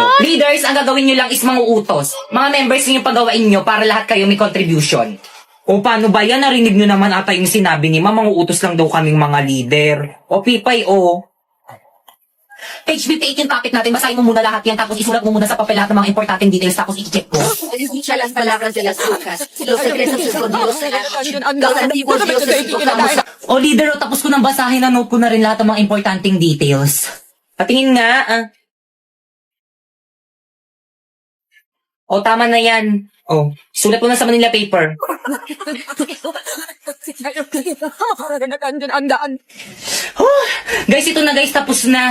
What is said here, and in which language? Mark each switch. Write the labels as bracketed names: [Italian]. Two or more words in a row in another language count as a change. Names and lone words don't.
[Filipino] Leaders, ang gagawin niyo lang is mga utos. Mga members niyo pagawain niyo para lahat kayo may contribution. O paano ba yan? Narinig nyo naman ata yung sinabi ni Mama, utos lang daw kaming mga leader. O Pipay, o. Page 58 yung topic natin, basahin mo muna lahat yan, tapos isulat mo muna sa papel lahat ng mga importanteng details, tapos i-check mo. [Spanish] Escucha las palabras de las brujas, los secretos escondidos en la noche, los antiguos dioses proclamamos. [Filipino] O leader, o tapos ko nang basahin, na note ko na rin lahat ng mga importanteng details. Patingin nga, O tama na yan. O, Sulat mo na sa Manila paper. Guys, ito na guys, tapos na.